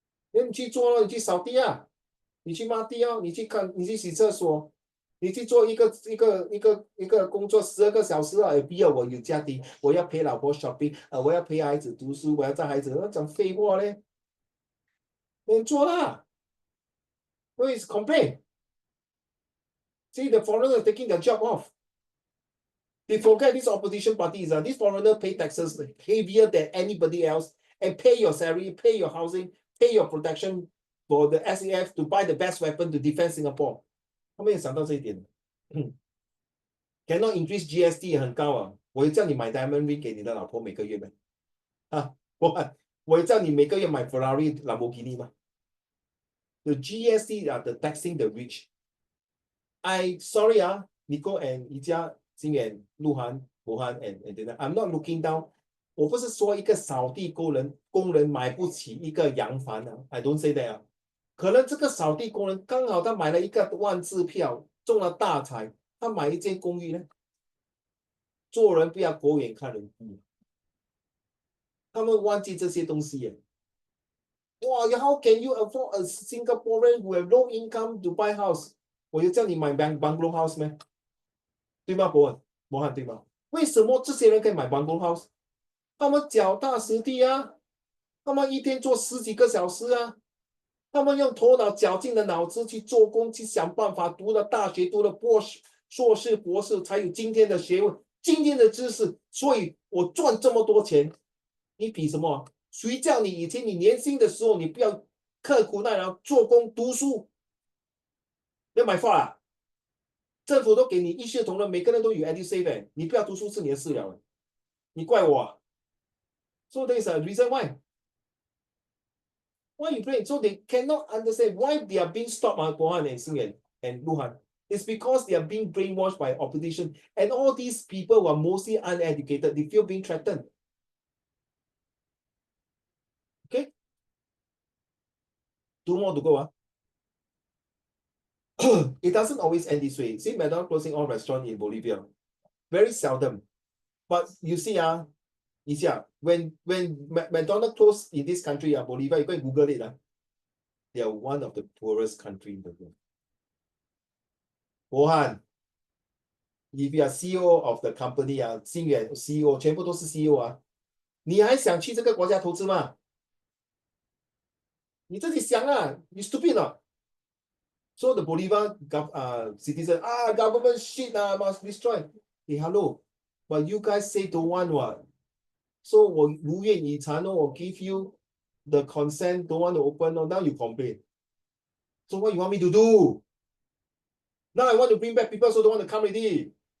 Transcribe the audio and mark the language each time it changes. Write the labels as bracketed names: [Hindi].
[Chinese] 你去做了，你去扫地你去抹地你去洗厕所，你去做一个工作12个小时不要我有家庭，我要陪老婆 shopping，我要陪孩子读书，我要带孩子，讲废话嘞，你做啦。 [English] Who is complain? See, the foreigner taking their job off. They forget these opposition parties. These foreigners pay taxes heavier than anybody else and pay your salary, pay your housing, pay your protection for the SAF to buy the best weapon to defend Singapore. [Chinese] 他们也想到这一点。 Cannot increase GST 很高我也叫你买 diamond ring 给你的老婆每个月吗？我也叫你每个月买 Ferrari、Lamborghini 吗？ [English] The GST the taxing the rich. Sorry Nico and Ijia, Xing and Luhan, Wuhan and I'm not looking down. [Chinese] 我不是说一个扫地工人买不起一个洋房 [English] I don't say that [Chinese] 可能这个扫地工人刚好他买了一个万字票，中了大彩，他买一间公寓呢。做人不要狗眼看人低，他们忘记这些东西哇 [English] how can you afford a Singaporean who have low income to buy house？ [Chinese] 我就叫你买 bungalow house 咩？对吗，博翰对吗？为什么这些人可以买 bungalow house？ 他们脚踏实地他们一天做10几个小时他们用头脑绞尽的脑汁去做工，去想办法，读了大学，读了硕士、博士，才有今天的学问、今天的知识。所以我赚这么多钱，你比什么？谁叫你以前你年轻的时候，你不要刻苦耐劳做工读书？要买房政府都给你一视同仁，每个人都有 EduSave 你不要读书是你的事了你怪我 [English] So there is a reason why. Why you playing? So they cannot understand why they are being stopped, Wuhan and Xinyan and Wuhan. It's because they are being brainwashed by opposition. And all these people who are mostly uneducated, they feel being threatened. Okay? 2 more to go. It doesn't always end this way. See, McDonald's closing all restaurants in Bolivia. Very seldom. But you see, when McDonald's closed in this country, Bolivia, you go and Google it. They are one of the poorest countries in the world. Wuhan, if you are CEO of the company, Xinyan CEO [Chinese] 全部都是 [English] CEO [Chinese] 你还想去这个国家投资吗？你自己想你 stupid 了。 [English] So the Bolivar citizen, government shit must destroy. Hey, hello, but you guys say don't want what? So [Chinese] 我如愿以偿我 [English] give you the consent, don't want to open now you complain. So what you want me to do? Now I want to bring back people, so don't want to come already.